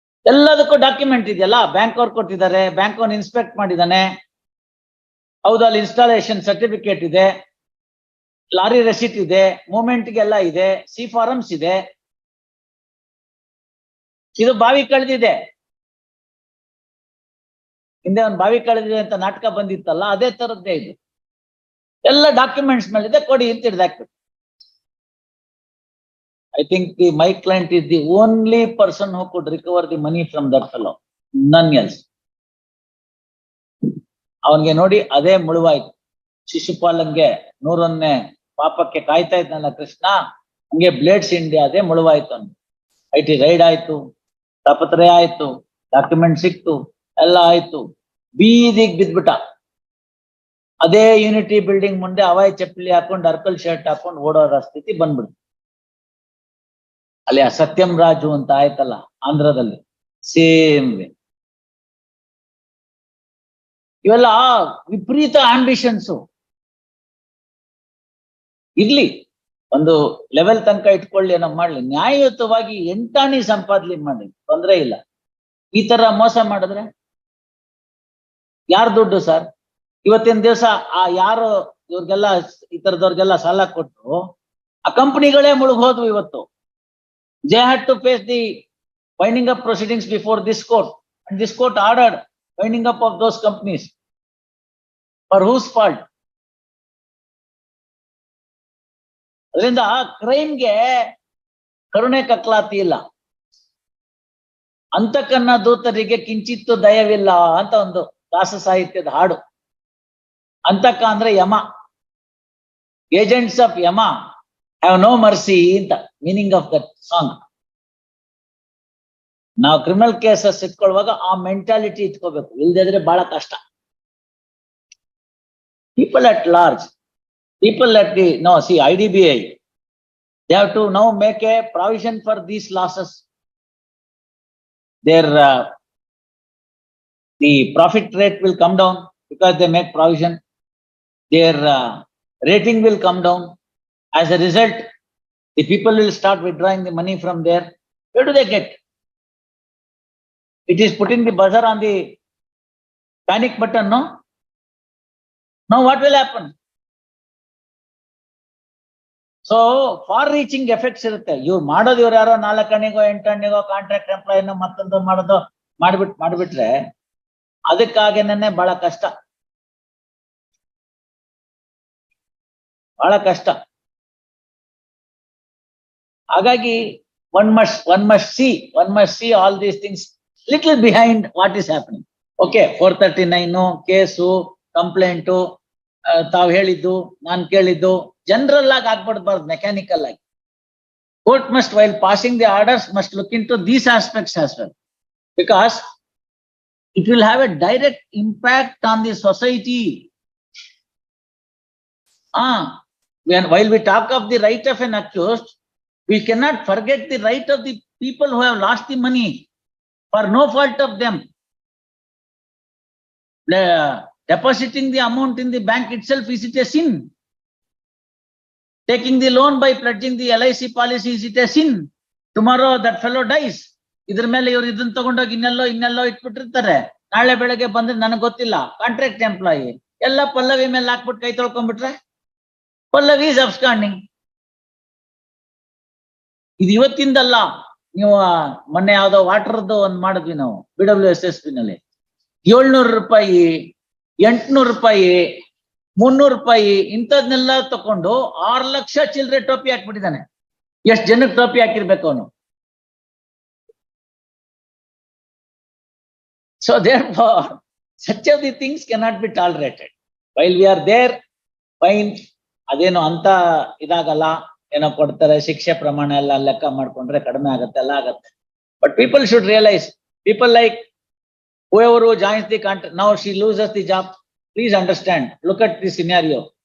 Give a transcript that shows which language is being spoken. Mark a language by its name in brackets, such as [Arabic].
[Kannada] ಎಲ್ಲದಕ್ಕೂ ಡಾಕ್ಯುಮೆಂಟ್ ಇದೆಯಲ್ಲ, ಬ್ಯಾಂಕ್ ಅವ್ರು ಕೊಟ್ಟಿದ್ದಾರೆ, ಬ್ಯಾಂಕ್ ಅವ್ನು ಇನ್ಸ್ಪೆಕ್ಟ್ ಮಾಡಿದಾನೆ, ಹೌದು ಅಲ್ಲಿ ಇನ್ಸ್ಟಾಲೇಷನ್ ಸರ್ಟಿಫಿಕೇಟ್ ಇದೆ, ಲಾರಿ ರೆಸಿಟ್ ಇದೆ, ಮೂವ್ಮೆಂಟ್ಗೆಲ್ಲ ಇದೆ, ಸಿ ಫಾರಮ್ಸ್ ಇದೆ. ಇದು ಬಾವಿ ಕಳೆದಿದೆ. ಹಿಂದೆ ಒಂದು ಬಾವಿ ಕಳೆದಿದೆ ಅಂತ ನಾಟಕ ಬಂದಿತ್ತಲ್ಲ, ಅದೇ ತರದ್ದೇ ಇದು. ಎಲ್ಲ ಡಾಕ್ಯುಮೆಂಟ್ಸ್ ಮೇಲಿದೆ, ಕೊಡಿ ಅಂತ ಹಿಡ್ದಾಕ್ಬೇಕು. [English] I think my client is the only person who could recover the money from that fellow, none else. [Kannada] ಅವನ್ಗೆ ನೋಡಿ ಅದೇ ಮುಳುವಾಯ್ತು. ಶಿಶುಪಾಲನ್ಗೆ 100ನೇ ಪಾಪಕ್ಕೆ ಕಾಯ್ತಾ ಇದ್ನಲ್ಲ ಕೃಷ್ಣ, ಹಂಗೆ ಬ್ಲೇಡ್ಸ್ ಇಂಡಿಯಾ ಅದೇ ಮುಳುವಾಯ್ತು. ಅವ್ನು IT ರೈಡ್ ಆಯ್ತು, ತಾಪತ್ರೆ ಆಯ್ತು, ಡಾಕ್ಯುಮೆಂಟ್ ಸಿಕ್ತು, ಎಲ್ಲ ಆಯ್ತು. ಬೀದಿಗೆ ಬಿದ್ಬಿಟ್ಟ. ಅದೇ ಯೂನಿಟಿ ಬಿಲ್ಡಿಂಗ್ ಮುಂದೆ ಹವಾಯಿ ಚಪ್ಪಲಿ ಹಾಕೊಂಡು ಅರ್ಕಲ್ ಶರ್ಟ್ ಹಾಕೊಂಡು ಓಡೋರ ಸ್ಥಿತಿ ಬಂದ್ಬಿಡ್ತು. ಅಲ್ಲಿ ಸತ್ಯಂ ರಾಜು ಅಂತ ಆಯ್ತಲ್ಲ ಆಂಧ್ರದಲ್ಲಿ, ಸೇಮ್ ವೇ. ಇವೆಲ್ಲ ವಿಪರೀತ ಆಂಬಿಷನ್ಸ್. ಇರ್ಲಿ, ಒಂದು ಲೆವೆಲ್ ತನಕ ಇಟ್ಕೊಳ್ಳಿ, ಏನೋ ಮಾಡ್ಲಿ, ನ್ಯಾಯಯುತವಾಗಿ 8 ಆಣಿ ಸಂಪಾದನೆ ಮಾಡಿ, ತೊಂದ್ರೆ ಇಲ್ಲ. ಈ ತರ ಮೋಸ ಮಾಡಿದ್ರೆ ಯಾರ್ ದುಡ್ಡು ಸರ್? ಇವತ್ತಿನ ದಿವಸ ಆ ಯಾರು ಇವ್ರಿಗೆಲ್ಲ ಈ ತರದವ್ರಿಗೆಲ್ಲ ಸಾಲ ಕೊಟ್ಟು ಆ ಕಂಪನಿಗಳೇ ಮುಳುಗೋದ್ವು ಇವತ್ತು. [English] They had to face the winding up proceedings before this court, and this court ordered winding up of those companies. For whose fault? [Kannada] ಅದರಿಂದ ಕ್ರೈಮ್ಗೆ ಕರುಣೆ ಕಕ್ಲಾತಿ ಇಲ್ಲ. ಅಂತಕನ್ನ ದೂತರಿಗೆ ಕಿಂಚಿತ್ತು ದಯವಿಲ್ಲ ಅಂತ ಒಂದು ದಾಸ ಸಾಹಿತ್ಯದ ಹಾಡು. ಅಂತಕ ಅಂದ್ರೆ ಯಮ. [English] Agents of Yama have no mercy ಅಂತ meaning of that song. [Kannada] ನಾವು ಕ್ರಿಮಿನಲ್ ಕೇಸಸ್ ಇಟ್ಕೊಳ್ಳುವಾಗ ಆ ಮೆಂಟಾಲಿಟಿ ಇಟ್ಕೋಬೇಕು, ಇಲ್ದಿದ್ರೆ ಬಹಳ ಕಷ್ಟ. [English] People at large, people at the, no, see, IDBI, they have to now make a provision for these losses. Their, the profit rate will come down because they make provision. Their rating will come down. As a result, the people will start withdrawing the money from there. Where do they get? It is putting the buzzer on the panic button, no? Now what will happen? So far-reaching effects ಇರುತ್ತೆ. [Kannada] ಇವ್ರು ಮಾಡೋದು ಇವ್ರು ಯಾರೋ 4 ಅಣಿಗೋ 8 ಅಣಿಗೋ contract ಎಂಪ್ಲಾಯಿನೋ ಮತ್ತೊಂದು ಮಾಡೋದು ಮಾಡ್ಬಿಟ್ರೆ ಅದಕ್ಕಾಗೇನೆ ಬಹಳ ಕಷ್ಟ, ಬಹಳ ಕಷ್ಟ. [English] ಹಾಗಾಗಿ one must see all these things little behind what is happening. [Kannada] Okay, 439 case, complaint, ತಾವು ಹೇಳಿದ್ದು ನಾನು ಕೇಳಿದ್ದು ಜನರಲ್ ಆಗಿ ಆಗ್ಬಿಡ್ಬಾರ್ದು, ಮೆಕ್ಯಾನಿಕಲ್ ಆಗಿ. [English] Court must, while passing the orders, must look into these aspects as well, because it will have a direct impact on the society. While we talk of the right of an accused, we cannot forget the right of the people who have lost the money for no fault of them. Depositing the amount in the bank itself, is it a sin? Taking the loan by pledging the LIC policy, is it a sin? Tomorrow that fellow dies. [Kannada] ಇದ್ರ ಮೇಲೆ ಇವ್ರು ಇದನ್ನ ತಗೊಂಡೋಗಿ ಇನ್ನೆಲ್ಲೋ ಇಟ್ಬಿಟ್ಟಿರ್ತಾರೆ. ನಾಳೆ ಬೆಳಗ್ಗೆ ಬಂದ್ರೆ ನನಗೆ ಗೊತ್ತಿಲ್ಲ, ಕಾಂಟ್ರಾಕ್ಟ್ ಎಂಪ್ಲಾಯಿ ಎಲ್ಲ ಪಲ್ಲವಿ ಮೇಲೆ ಹಾಕ್ಬಿಟ್ಟು ಕೈ ತೊಳ್ಕೊಂಡ್ಬಿಟ್ರೆ ಪಲ್ಲವಿ [English] Is absconding. [Kannada] ಇದು ಇವತ್ತಿಂದಲ್ಲ. ನೀವು ಮೊನ್ನೆ ಯಾವ್ದೋ ವಾಟರ್ದು ಒಂದ್ ಮಾಡಿದ್ವಿ ನಾವು BWSSB ನಲ್ಲಿ. 700 ರೂಪಾಯಿ, 800 ರೂಪಾಯಿ, 300 ರೂಪಾಯಿ ಇಂಥದ್ನೆಲ್ಲ ತಕೊಂಡು 6 ಲಕ್ಷ ಚಿಲ್ಲರೆ ಟೋಪಿ ಹಾಕ್ಬಿಟ್ಟಿದ್ದಾನೆ. ಎಷ್ಟು ಜನಕ್ಕೆ ಟೋಪಿ ಹಾಕಿರ್ಬೇಕು ಅವನು? [English] So therefore, such of the things cannot be tolerated. While we are there, fine, [Kannada] ಅದೇನು ಅಂತ ಇದಾಗಲ್ಲ, ಏನೋ ಕೊಡ್ತಾರೆ, ಶಿಕ್ಷೆ ಪ್ರಮಾಣ ಎಲ್ಲ ಲೆಕ್ಕ ಮಾಡ್ಕೊಂಡ್ರೆ ಕಡಿಮೆ ಆಗತ್ತೆ, ಎಲ್ಲ ಆಗತ್ತೆ. [English] But people should realize, people like whoever who joins the contract, now she loses the job. Please understand, look at the scenario.